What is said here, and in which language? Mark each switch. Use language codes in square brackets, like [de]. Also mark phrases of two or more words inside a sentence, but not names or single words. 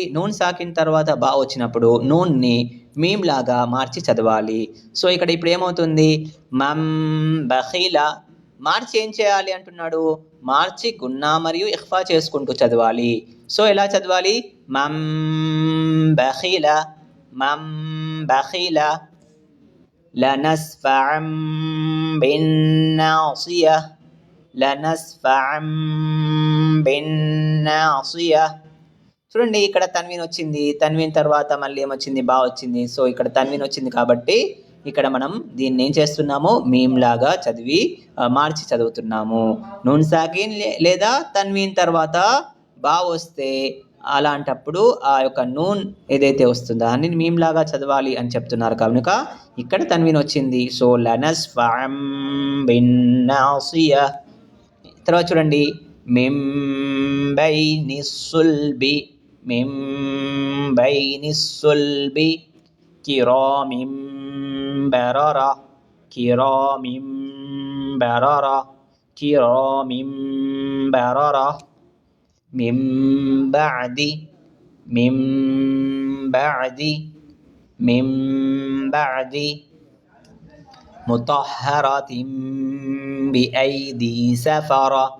[te] నూన్ సాకిన్ తర్వాత బా వచ్చినప్పుడు నూన్ని మీమ్ లాగా మార్చి చదవాలి. సో ఇక్కడ ఇప్పుడు ఏమవుతుంది? [ar] من بخل. [te] మార్చి ఏం చేయాలి అంటున్నాడు? మార్చి గున్నా మరియు ఇఖ్ఫా చేసుకుంటూ చదవాలి. సో ఎలా చదవాలి? [ar] من بخل لنسفعا بالناصية. [te] చూడండి, ఇక్కడ తన్వీన్ వచ్చింది. తన్వీన్ తర్వాత మళ్ళీ ఏమొచ్చింది? బా వచ్చింది. సో ఇక్కడ తన్వీన్ వచ్చింది కాబట్టి ఇక్కడ మనం దీన్ని ఏం చేస్తున్నాము? మీమ్ లాగా మార్చి చదువుతున్నాము. నూన్ సాకిన్ లేదా తన్వీన్ తర్వాత బా వస్తే అలాంటప్పుడు ఆ యొక్క నూన్ ఏదైతే వస్తుందో దాన్ని మీమ్ లాగా చదవాలి అని చెప్తున్నారు కనుక ఇక్కడ తన్వీన్ వచ్చింది. [ar] సో لنسفعا بالناصية. [te] తర్వాత చూడండి, [ar] من بين الصلب كرام بررة. من بعد مطهرة بأيدي سفرة.